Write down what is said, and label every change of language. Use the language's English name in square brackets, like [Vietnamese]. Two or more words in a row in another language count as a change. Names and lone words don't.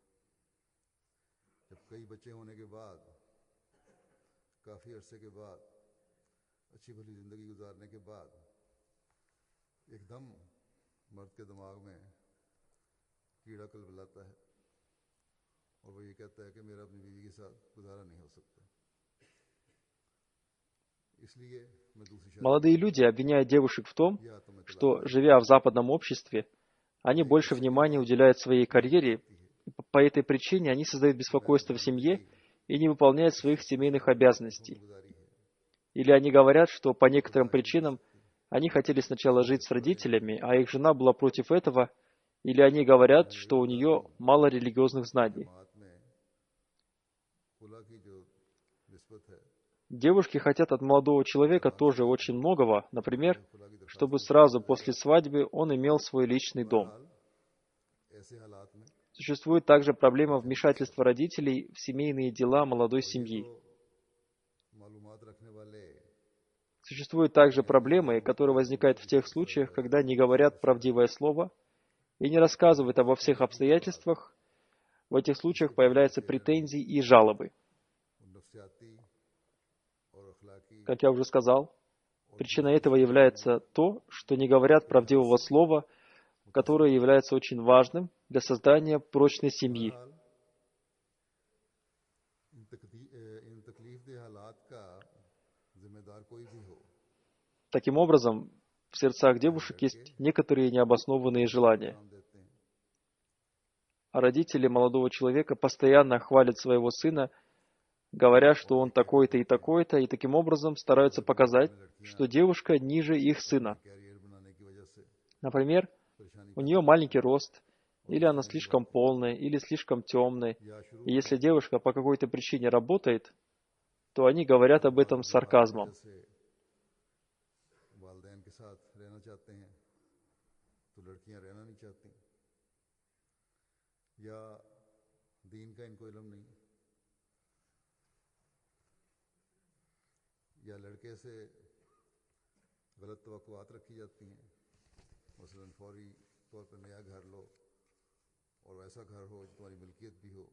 [Urdu] جب کئی بچے ہونے کے بعد کافی عرصے کے بعد اچھی بھلی زندگی گزارنے کے بعد ایک دم مرد کے دماغ میں کیڑا کلبلاتا ہے اور وہ یہ کہتا ہے کہ میرا اپنی بیوی کے ساتھ گزارا نہیں ہو سکتا، اس لیے میں دوسری شادی. [Russian] Молодые люди обвиняют девушек в том, [Urdu] یا تو میں طلاق [Russian] что, живя в западном обществе, они больше внимания уделяют своей карьере, и по этой причине они создают беспокойство в семье и не выполняют своих семейных обязанностей. [Urdu] گزاری ہے, [Russian] Или они говорят, что по некоторым причинам они хотели сначала жить с родителями, а их жена была против этого, или они говорят, что у нее мало религиозных знаний. [Urdu] جماعت میں خلع کی جو نسبت ہے, [Russian] Девушки хотят от молодого человека тоже очень многого, например, [Urdu] خلع کی درخواست [Russian] чтобы сразу после свадьбы он имел свой личный дом. [Urdu] حال ایسے حالات میں [Russian] Существует также проблема вмешательства родителей в семейные дела молодой семьи. [Urdu] معلومات رکھنے والے [Russian] Существуют также проблемы, которые возникают в тех случаях, когда не говорят правдивое слово и не рассказывают обо всех обстоятельствах. В этих случаях появляются претензии и жалобы. [Urdu] نفسیاتی اور اخلاقی [Russian] Как я уже сказал, причиной этого является то, что не говорят правдивого слова, которое является очень важным для создания прочной семьи. [Urdu] حال ان تکلیف دہ حالات کا ذمہ دار ذمہ دار کوئی بھی ہو, [Russian] Таким образом, в сердцах девушек есть некоторые необоснованные желания. [Urdu] نام دیتے ہیں, [Russian] А родители молодого человека постоянно хвалят своего сына, говоря, что он такой-то, и таким образом стараются показать, что девушка ниже их сына. [Urdu] کیریئر بنانے کی وجہ سے [Russian] Например, [Urdu] परेशानी [Russian] у нее маленький рост, или она слишком полная, или слишком темная. [Urdu] یا شروع [Russian] И если девушка по какой-то причине работает, то они говорят об этом с сарказмом. [Urdu] سے والدین کے ساتھ رہنا چاہتے ہیں تو لڑکیاں رہنا نہیں چاہتی، یا دین کا ان کو علم نہیں، یا لڑکے سے غلط توقعات رکھی جاتی ہیں، مثلاً فوری طور پر نیا گھر لو اور ویسا گھر ہو جو تمہاری ملکیت بھی ہو.